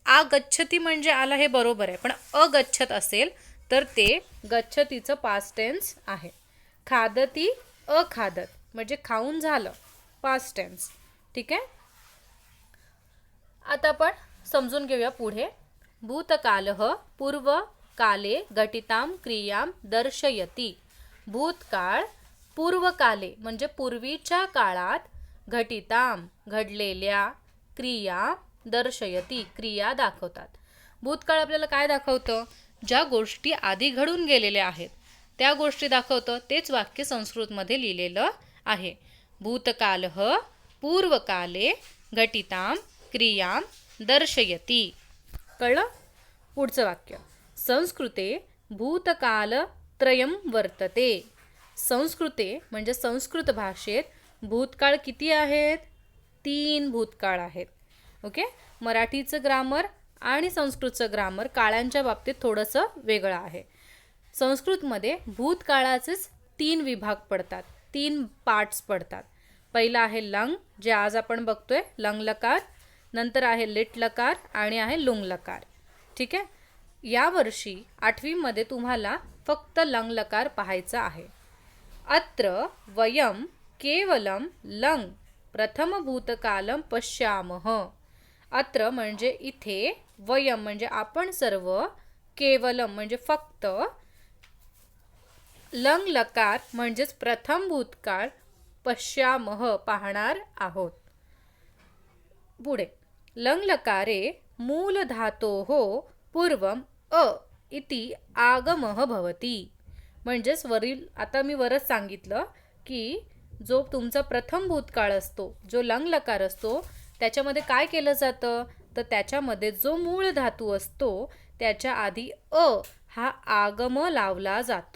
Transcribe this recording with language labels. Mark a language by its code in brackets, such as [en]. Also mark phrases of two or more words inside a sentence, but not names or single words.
[mr] आगच्छती म्हणजे आला हे बरोबर आहे, पण अगच्छत असेल तर ते गच्छतीचं [en] past tense [mr] आहे. खादती, अखादत म्हणजे खाऊन झालं, [en] past tense. [mr] ठीक आहे. आता आपण समजून घेऊया पुढे. [sa] भूतकालः पूर्वकाले घटितां क्रियां दर्शयति. [mr] भूतकाळ पूर्वकाले म्हणजे पूर्वीच्या काळात घटितां घडलेल्या [sa] क्रिया दर्शयति [mr] क्रिया दाखवतात. भूतकाळ आपल्याला काय दाखवतं? ज्या गोष्टी आधी घडून गेलेल्या आहेत त्या गोष्टी दाखवतं. तेच वाक्य संस्कृतमध्ये लिहिलेलं आहे. [sa] भूतकालः पूर्वकाले घटितां क्रियां दर्शयति. [mr] कळलं? पुढचं वाक्य. [sa] संस्कृते भूतकालत्रयं वर्तते. [mr] संस्कृते म्हणजे संस्कृत भाषेत भूतकाळ किती आहेत? 3 भूतकाळ आहेत. ओके. मराठीचं ग्रामर आणि संस्कृतचं ग्रामर काळांच्या बाबतीत थोडंसं वेगळं आहे. संस्कृतमध्ये भूतकाळाचेच 3 विभाग पडतात, 3 पार्ट्स पडतात. पहिला आहे लंग, जे आज आपण बघतोय, लंग लकार. नंतर आहे लिट लकार आणि आहे लुंग लकार. ठीक आहे. यावर्षी 8वी मध्ये तुम्हाला फक्त लंग लकार पाहायचा आहे. [sa] अत्र वयम केवलम लंग प्रथम भूतकालम पश्यामः. [mr] अत्र म्हणजे इथे, वयम म्हणजे आपण सर्व, केवलम म्हणजे फक्त, लंग लकार म्हणजेच प्रथम भूतकाळ, पश्यामः पाहणार आहोत. [sa] पुढे लंग लकारे मूल धातोः पूर्वम अ इति आगमः भवति. [mr] म्हणजेच वरील, आता मी वरच सांगितलं की जो तुमचा प्रथम भूतकाळ असतो, जो लंग लकार असतो, त्याच्यामध्ये काय केलं जातं, तर त्याच्यामध्ये जो मूळ धातू असतो त्याच्या आधी अ हा आगम लावला जातो.